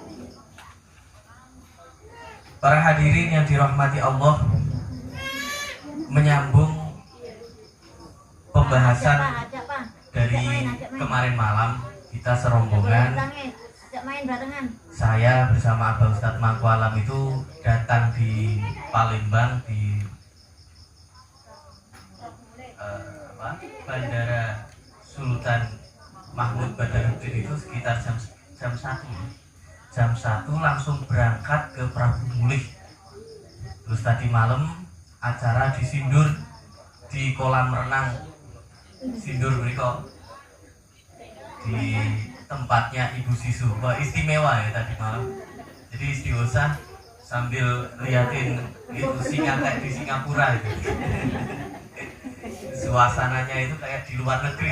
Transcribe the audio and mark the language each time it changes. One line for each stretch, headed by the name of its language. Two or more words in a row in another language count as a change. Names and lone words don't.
Indonesian: Para hadirin yang dirahmati Allah, menyambung pembahasan dari kemarin malam, kita serombongan, saya bersama Abah Ustadz Mangkualam itu datang di Palembang di Bandara Sultan Mahmud Badarudin itu sekitar jam 1. Jam 1 langsung berangkat ke Prabu Mulih. Terus tadi malam acara disindur di kolam renang Sindur beriko di tempatnya Ibu Sisu. Wah, istimewa ya tadi malam. Jadi istighosah sambil liatin itu singa kayak di Singapura itu. Suasananya itu kayak di luar negeri.